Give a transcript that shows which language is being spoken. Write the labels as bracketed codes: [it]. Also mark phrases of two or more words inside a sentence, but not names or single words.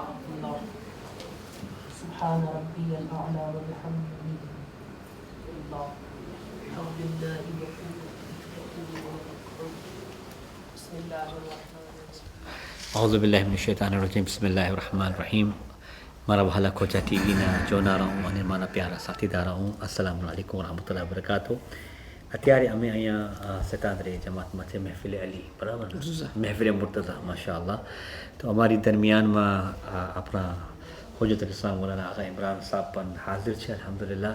[ar] الله سبحان ربي الأعلى وبحمده. الله أعوذ بالله بسم الله الرحمن الرحيم. أعوذ بالله من الشيطان الرجيم. بسم الله الرحمن الرحيم. [gu] મારા વહાલા ખોજા ટીવીના જોનારાઓ અને મારા પ્યારા સાથીદારાઓ, [ar] السلام عليكم ورحمة الله وبركاته. [gu] અત્યારે અમે અહીંયા સતાંદરે જમાતમાં છે મહેફિલ અલી, બરાબર, મહેફિલ મુર્તઝા, માશાઅલ્લાહ. તો અમારી દરમિયાનમાં આપણા હોજતુલ ઇસ્લામ મૌલાના આગા ઇમરાન સાહેબ પણ હાજર છે, અલ્હમ્દુલિલ્લાહ.